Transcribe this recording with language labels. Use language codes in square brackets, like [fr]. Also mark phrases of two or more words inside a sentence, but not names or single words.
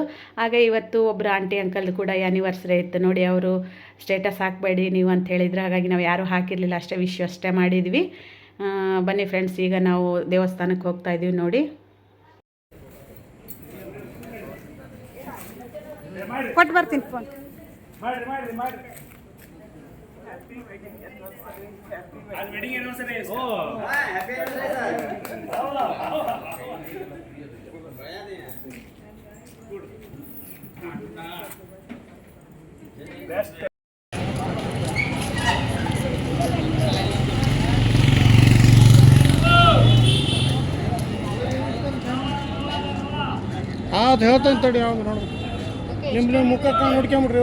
[kn] ಹಾಗೆ ಇವತ್ತು ಒಬ್ಬರು [en] aunty uncle [kn] ಕೂಡ ಆ್ಯನಿವರ್ಸರಿ ಇತ್ತು ನೋಡಿ. ಅವರು ಸ್ಟೇಟಸ್ ಹಾಕಬೇಡಿ ನೀವು ಅಂತ ಹೇಳಿದ್ರು. ಹಾಗಾಗಿ ನಾವು ಯಾರೂ ಹಾಕಿರಲಿಲ್ಲ, ಅಷ್ಟೇ ವಿಶ್ ಅಷ್ಟೇ ಮಾಡಿದ್ವಿ. ಬನ್ನಿ ಫ್ರೆಂಡ್ಸ್, ಈಗ ನಾವು ದೇವಸ್ಥಾನಕ್ಕೆ ಹೋಗ್ತಾಯಿದ್ದೀವಿ ನೋಡಿ. ಕೊಟ್ಟು ಬರ್ತೀನಿ ಫೋನ್. [hi] आज [en] wedding anniversary [hi] है इसका। [en] Happy anniversary. Best [kn] ಅದು ಹೇಳ್ತಾನೆ ತಡಿ. ಯಾವ್ದು ನೋಡ್ಬೇಕು ನಿಮ್ಮ ಮುಖಕ್ಕೆ ನೋಡ್ಕೊಂಬಿಡ್ರಿ.